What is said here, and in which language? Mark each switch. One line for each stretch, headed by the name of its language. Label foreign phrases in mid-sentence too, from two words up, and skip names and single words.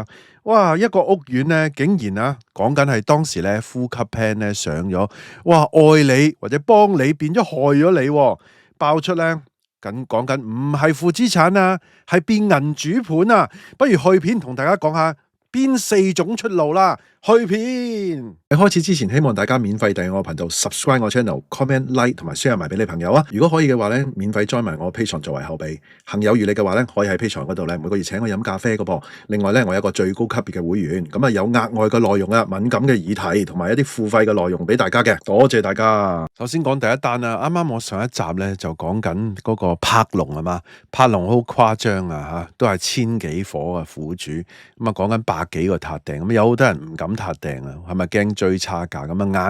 Cantonese: 哇，一個屋苑咧，竟然講緊係當時咧呼吸 plan 咧上咗，哇，愛你或者幫你變咗害咗你喎，爆出咧講緊唔係負資產啊，係變銀主盤啊。不如去片同大家講下邊4種出路啦。去片喺開始之前，希望大家免費訂閱我頻道 ，subscribe 我 channel，
English: comment like
Cantonese: 同埋 share 埋俾你朋友啊！如果可以嘅話咧，免費 join 埋我 Patreon 作為後備。行有餘力嘅話咧，可以喺 Patreon 嗰度咧每個月請我飲咖啡嘅噃。另外咧，我有一個最高級別嘅會員，咁啊有額外嘅內容啊，敏感嘅議題同埋一啲付費嘅內容俾大家嘅。多謝大家。首先講第一單啊，啱啱我上一集咧就講緊嗰個柏龍啊嘛，柏龍好誇張啊嚇，都係千幾伙嘅苦主，咁啊講緊百幾個撻訂，咁有好多人唔敢撻訂啊，係咪驚追差價咁啊？